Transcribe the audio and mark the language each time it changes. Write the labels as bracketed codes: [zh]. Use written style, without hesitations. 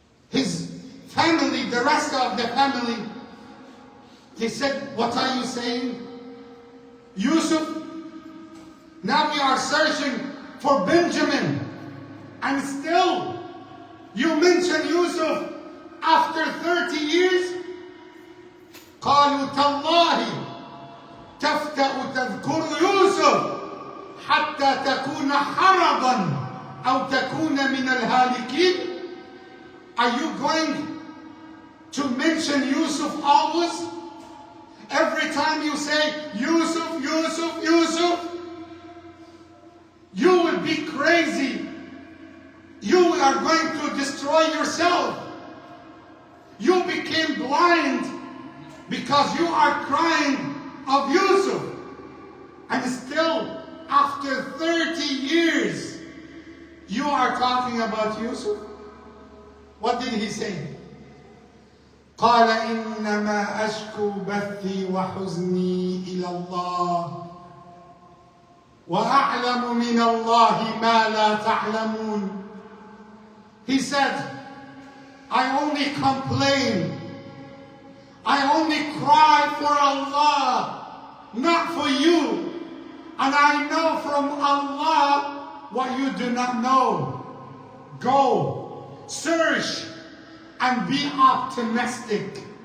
[en] His family, the rest of the family, they said, what are you saying? Yusuf, now we are searching for Benjamin, and still you mention Yusuf after 30 years? [ar] قالوا تالله تفتأ تذكر يوسف حتى تكون حرضا أو تكون من الهالكين. [en] Are you going to mention Yusuf always? Every time you say Yusuf, Yusuf, Yusuf, you will be crazy. You are going to destroy yourself. You became blind because you are crying of Yusuf. And still, after 30 years, you are talking about Yusuf? What did he say? [ar] قال إنما أشكو بثي وحزني إلى الله وأعلم من الله ما لا تعلمون. [en] He said, I only complain, I only cry for Allah, not for you. And I know from Allah what you do not know. Go, search, and be optimistic.